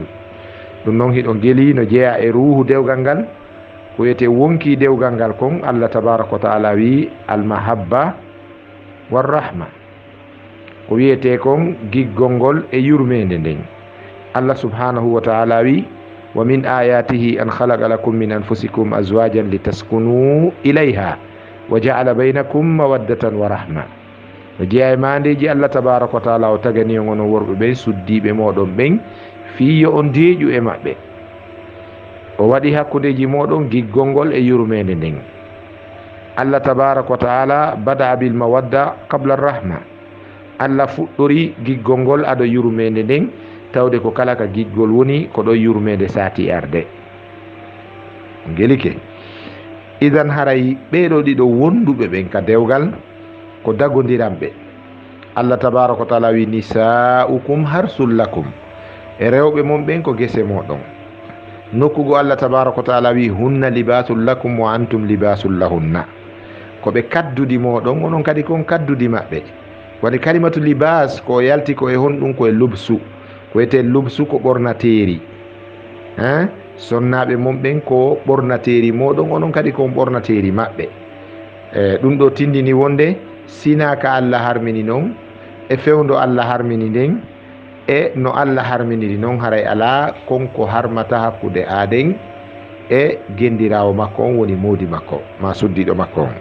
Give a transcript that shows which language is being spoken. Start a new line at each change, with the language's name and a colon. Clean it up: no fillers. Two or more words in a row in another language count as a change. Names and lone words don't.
Fula: Ɗum noon hiɗo geeli no jeeya e ruhu dewgal ngal, ko wiyete wonki dewgal ngal kon.
Arabic: الله تبارك وتعالى
Fula: wi
Arabic: المحبة والرحمة,
Fula: ko wiyete kon giggol ngol e yurmede nden.
Arabic: الله سبحانه وتعالى وي ومن آياته أن خلق لكم من أنفسكم أزواجا لتسكنوا إليها وجعل بينكم مودة ورحمة.
Fula: No jeeya e mandeji
Arabic: الله تبارك وتعالى
Fula: o tagani on onon worɓe ɓen, suddiɓe moɗon ɓen, fiyo on deeƴu e maɓɓe, o waɗi hakkudeji moɗon giggol ngol e yurmede nden.
Arabic: الله تبارك وتعالى بدأ بالمودة قبل الرحمة.
Fula: Allah fuɗɗori giggol ngol aɗo yurmede nden, tawde ko kala ka giggol woni ko ɗo yurmede sati arde. Gelike idan haray ɓeɗo ɗiɗo wonduɓe ɓen ka dewgal ko dagodiranɓe.
Arabic: الله تبارك وتعالى وي نساؤكم حرث لكم,
Fula: e rewɓe mon ɓen ko gese moɗon.
Arabic: Nokkugo الله تبارك وتعالى وي هن لباس لكم وأنتم لباس لهن,
Fula: ko ɓe kaddudi moɗon, onon kadi kon kaddudi maɓɓe. Wani
Arabic: كلمة لباس
Fula: ko yalti ko e honɗum ko e lubsu, ko wiyete lubsu ko ɓornateri. Sonnaɓe mon ɓen ko ɓornateri moɗon, onon kadi kon ɓornateri maɓɓe. Ɗum ɗo tindini wonde sinaka Allah harmini noon, e fewdo Allah harmini nden, e no Allah harminiri noon haray ala konko harmata hakkude aden e gendirawo makko on, woni modi makko ma suddiɗo makko on.